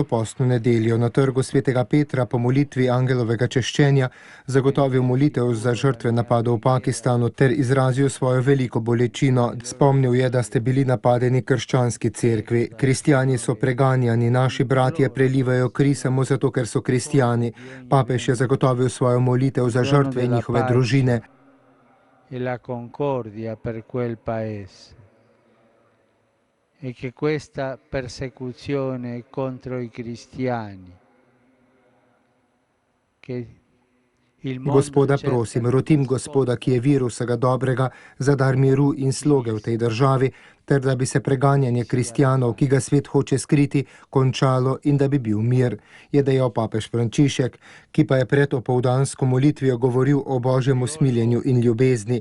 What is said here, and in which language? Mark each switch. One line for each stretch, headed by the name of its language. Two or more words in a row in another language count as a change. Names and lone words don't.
Slovenian: postno nedeljo na trgu svetega Petra po molitvi angelovega češčenja zagotovil molitev za žrtve napadov v Pakistanu ter izrazil svojo veliko bolečino. Spomnil je, da ste bili napadeni krščanski cerkvi. Kristjani so preganjani, naši bratje prelivajo kri samo zato, ker so kristjani. Papež je zagotovil svojo molitev za žrtve in njihove družine.
Italian: E che questa persecuzione contro i cristiani,
Slovenian: Gospoda prosim, rotim Gospoda, ki je vir vsega dobrega, za dar miru in sloge v tej državi, ter da bi se preganjanje kristjanov, ki ga svet hoče skriti, končalo in da bi bil mir, je dejal papež Frančišek, ki pa je pred opoldansko molitvijo govoril o Božjem usmiljenju in ljubezni.